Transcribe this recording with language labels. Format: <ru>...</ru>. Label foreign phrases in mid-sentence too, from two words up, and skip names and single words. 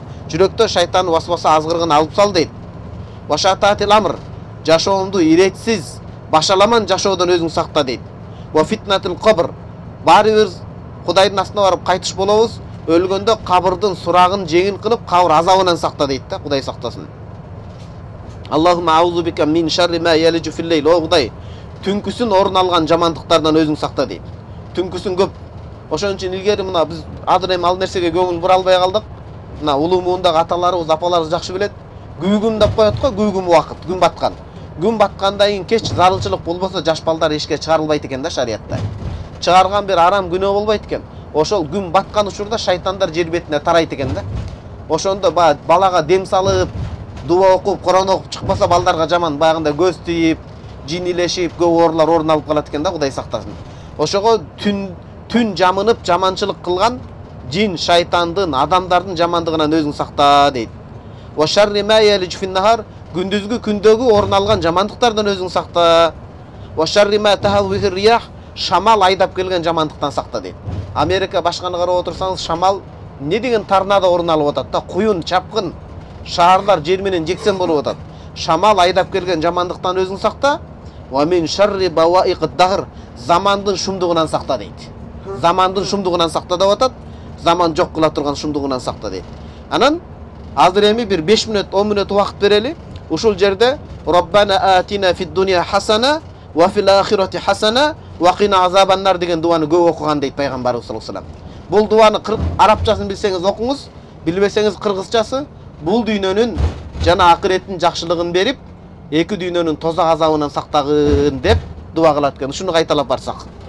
<ky>Жүрөктө шайтан васваса азгырыгын алып сал дейт.</ky> <ar>وشتات الأمر,</ar> <ky>жашоомду иретсиз, башаламан жашоодон өзүң сакта дейт.</ky> <ar>وفتنة القبر,</ar> <ky>баары бир Кудайдын астына барып кайтыш болобуз, өлгөндө кабырдын сурагын жеңил кылып, кабыр азабынан сакта дейт да, Кудай сактасын.</ky> <ar>اللهم أعوذ بك من شر ما يلج في الليل.</ar> <ky>О Кудай, түнкүсүн орун алган жамандыктардан өзүң сакта дейт. Түнкүсүн көп. Ошон үчүн илгери мына биз азыр эми ал нерсеге көңүл бура албай калдык. Мына улуу муундагы аталарыбыз, апаларыбыз жакшы билет. Күгүм деп коет го, күгүм убакыт, күн баткан. Күн баткандан кийин кеч зарылчылык болбосо жаш балдар эшикке чыгарылбайт экен да шариятта. Чыгарган бир арам күнөө болбойт экен. Ошол күн баткан учурда шайтандар жер бетине тарайт экен да. Ошондо балага дем салып, дуа окуп, Куран окуп чыкпаса балдарга жаман, баягында көз тийип, жинилешип, көп оорулар орун алып калат экен да, Кудай сактасын. Ошого түн жамынып, жаманчылык кылган жин, шайтандын, адамдардын жамандыгынан өзүң сакта дейт.</ky> <ar>وشر ما يلج في النهار,</ar> <ky>күндүзгү күндөгү орун алган жамандыктардан өзүң сакта.</ky> <ar>وشر ما تهب به الرياح,</ar> <ky>шамал айдап келген жамандыктан сакта дейт. Америка башканы карап отурсаңыз, шамал не деген торнадо орун алып атат да, куюн, чапкын, шаарлар жер менен жексен болуп атат. Шамал айдап келген жамандыктан өзүң сакта.</ky> <ar>ومن شر بوائق الدهر,</ar> <ky>замандын шумдугунан сакта дейт. Замандын шумдугунан сакта деп атат. Заман жок кыла турган шумдугунан сакта дейт. Анан азыр эми бир 5 мүнөт, 10 мүнөт убакыт берели. Ушул жерде</ky> <ar>ربنا آتنا في الدنيا حسنة وفي الآخرة حسنة وقنا عذاب النار</ar> <ky>деген дуаны көп окуган дейт пайгамбарыбыз</ky> <ar>صلى الله عليه وسلم.</ar> <ky>Бул дуаны арабчасын билсеңиз окуңуз, билбесеңиз кыргызчасы, бул дүйнөнүн жана акыреттин жакшылыгын берип, эки дүйнөнүн тозак азабынан сактагын деп дуа кылат экен. Ушуну кайталап барсак.</ky>